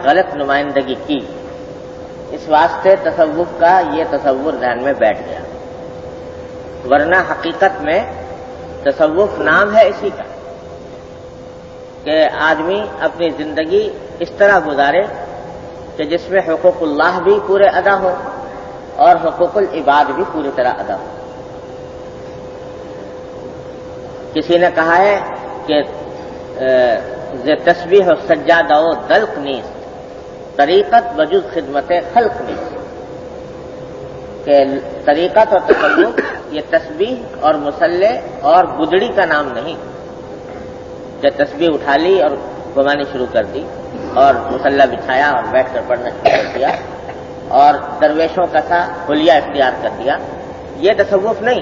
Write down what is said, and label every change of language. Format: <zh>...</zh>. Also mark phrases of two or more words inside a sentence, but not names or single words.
<ur>غلط نمائندگی کی، اس واسطے تصوف کا یہ تصور ذہن میں بیٹھ گیا، ورنہ حقیقت میں تصوف نام ہے اسی کا کہ آدمی اپنی زندگی اس طرح گزارے کہ جس میں حقوق اللہ بھی پورے ادا ہو اور حقوق العباد بھی پوری طرح ادا ہو۔</ur> <fa>کسی نے کہا ہے کہ تسبیح و سجادہ و دلق نیست، طریقت وجود خدمت خلق نیست،</fa> <ur>کہ طریقت اور تصوف یہ تسبیح اور مصلے اور گدڑی کا نام نہیں۔ جب تسبیح اٹھا لی اور گمانی شروع کر دی اور مصلی بچھایا اور بیٹھ کر پڑھنا شروع کر دیا اور درویشوں کا سا حلیہ اختیار کر دیا، یہ تصوف نہیں۔</ur>